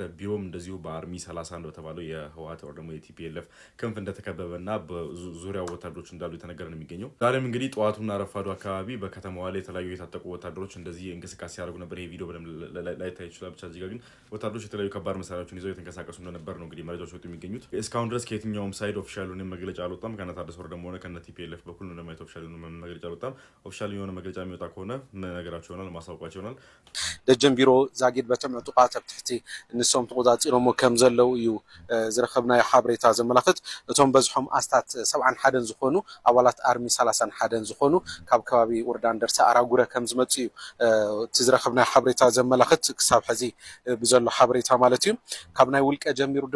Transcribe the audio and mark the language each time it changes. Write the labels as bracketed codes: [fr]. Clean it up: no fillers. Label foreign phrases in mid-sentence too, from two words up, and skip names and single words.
[am] ቢሮም እንደዚሁ በአርሚ 30 በተባለው የህወሓት ወር ደግሞ የቲፒኤልኤፍ ክንፍ እንደተከበበና በዙሪያው ወታደሮች እንዳሉ የተነገረ ነው የሚገኘው። ዛሬም እንግዲህ ጠዋቱና ረፋዱ አካባቢ በከተማዋ ላይ የተለያዩ የታጠቁ ወታደሮች እንደዚህ እንቅስቃሴ ሲያደርጉ ነበር። ይሄ ቪዲዮ በደንብ ላይታይ ይችላል። ብቻ እዚህ ጋር ግን ወታደሮች የተለያዩ ከባድ መሳሪያዎችን ይዘው የተንቀሳቀሱ እንደነበር ነው እንግዲህ መረጃዎች ወጡ የሚገኙት። እስካሁን ድረስ ከየትኛውም ሳይድ ኦፊሻል መግለጫ አልወጣም። ከነ ታደሰ ወረደ ሆነ ከነ ቲፒኤልኤፍ በኩል ነው ማየት ኦፊሻል መግለጫ አልወጣም። ኦፊሻል የሆነ መግለጫ የሚወጣ ከሆነ ነገራቸው ይሆናል፣ ማሳወቃቸው ይሆናል። [ti] ደጀን ቢሮ ዛጊድ በተም ዕጡቃት ኣብ ትሕቲ ንሶም ተቆፃፂሮሞ ከም ዘለው እዩ ዝረከብናዮ ሓበሬታ ዘመላክት። እቶም በዝሖም ኣስታት 71 ዝኾኑ ኣባላት ኣርሚ 31 ዝኾኑ ካብ ከባቢ ወረዳ እንደርታ ኣራጉረ ከም ዝመፁ እዩ እቲ ዝረከብናዮ ሓበሬታ ዘመላክት ክሳብ ሕዚ ብዘሎ ሓበሬታ ማለት እዩ። ካብ ናይ ውልቀ ጀሚሩ ድማ